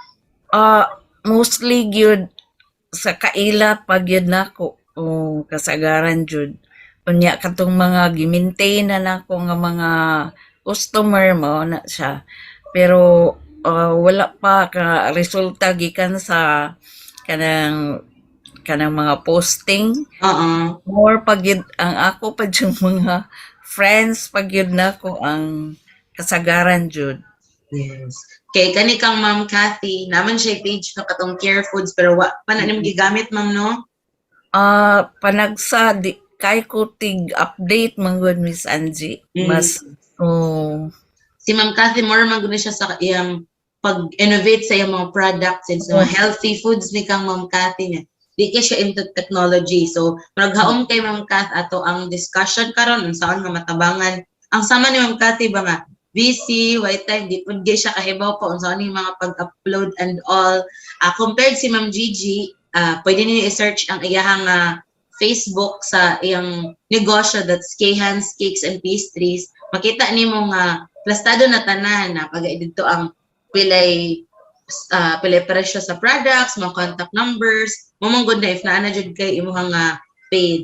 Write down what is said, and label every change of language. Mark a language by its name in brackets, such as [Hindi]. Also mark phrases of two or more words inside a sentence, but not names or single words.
[Cebuano] mostly gyud sa kaila pag gyud nako kasagaran jud unya katong mga gi-maintain na nako nga mga customer mo na siya pero wala pa ka resulta gikan sa kanang mga posting. More pag yun, ang ako pa yung mga friends pag yun nako ang kasagaran jud. [English] Yes. [Cebuano] Kay kani kang Ma'am Cathy, naman siya page no katong Care Foods pero wa pa na nimo gigamit ma'am no? Panagsa di kay ko tig update manggod Miss Angie. Mas Si Ma'am Cathy more man gud siya sa iyang pag-innovate sa iyang mga products and sa mga [English] healthy foods [Cebuano] ni kang Ma'am Cathy niya. Di kay siya [English] into technology. [Cebuano] So, maghaom kay Ma'am Cath ato ang discussion karon unsaon nga matabangan. Ang sama ni Ma'am Cathy ba nga busy, [English] white time, [Cebuano] di pud gyud siya kahibaw pa unsaon ni mga pag-upload [English] and all. [Cebuano] Compared si Ma'am Gigi, pwede niyo i-search ang iyang Facebook sa iyang negosyo that's K-Hands Cakes and Pastries. Makita nimo nga plastado na tanan na pag dito ang pilay presyo sa products, mga [English] contact numbers, [Cebuano] mamanggod na if naana jud kay imuhang page.